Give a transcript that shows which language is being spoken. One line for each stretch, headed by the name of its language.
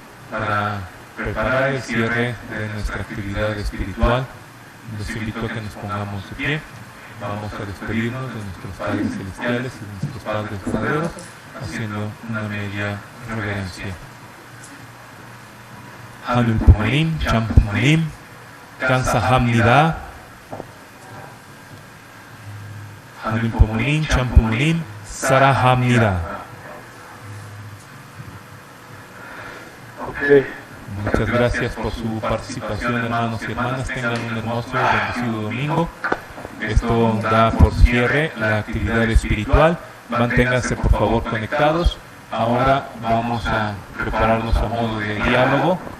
Spanish: Para preparar el cierre de nuestra actividad espiritual, los invito a que nos pongamos de pie. Vamos a despedirnos de nuestros Padres Celestiales y de nuestros Padres verdaderos, haciendo una media reverencia.
Korean: 하늘 부모님, 참 부모님, 감사합니다. 하늘 부모님, 참 부모님, 사랑합니다.
Spanish: Muchas gracias por su participación, hermanos y hermanas. Tengan un hermoso y bendecido domingo. Esto da por cierre la actividad espiritual. Manténganse por favor conectados. Ahora vamos a prepararnos a modo de diálogo.